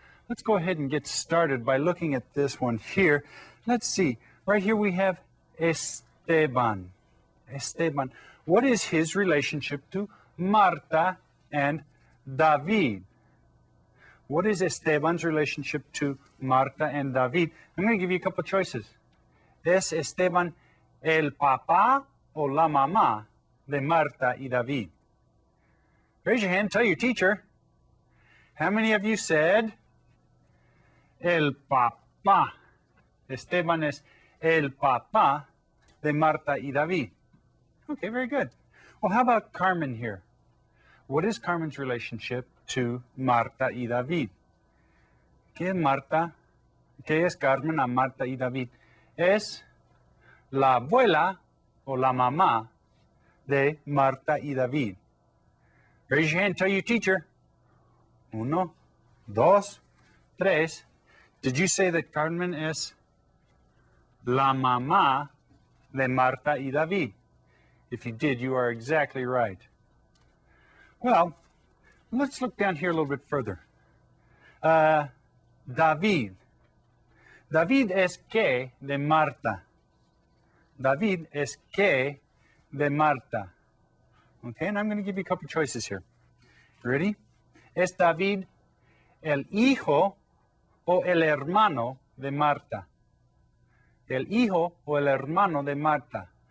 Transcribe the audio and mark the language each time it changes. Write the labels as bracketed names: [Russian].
[English] Let's go ahead and get started by looking at this one here. Let's see, right here we have Esteban. Esteban, what is his relationship to Marta and David? What is Esteban's relationship to Marta and David? I'm going to give you a couple choices. [Spanish] ¿Es Esteban el papá o la mamá de Marta y David? [English] Raise your hand, tell your teacher. How many of you said el papá? [Spanish] Esteban es el papá de Marta y David. [English] Okay, very good. Well, how about Carmen here? What is Carmen's relationship to Marta y David? [Spanish] ¿Qué es Marta? ¿Qué es Carmen a Marta y David? Es la abuela o la mamá de Marta y David. [English] Raise your hand, tell your teacher. [Spanish] 1, 2, 3. [English] Did you say that [Spanish] Carmen es la mamá de Marta y David? [English] If you did, you are exactly right. Well, let's look down here a little bit further. [Spanish] David. David es qué de Marta. David es qué de Marta. [English] Okay, and I'm going to give you a couple choices here. Ready? [Spanish] ¿Es David el hijo o el hermano de Marta? El hijo o el hermano de Marta.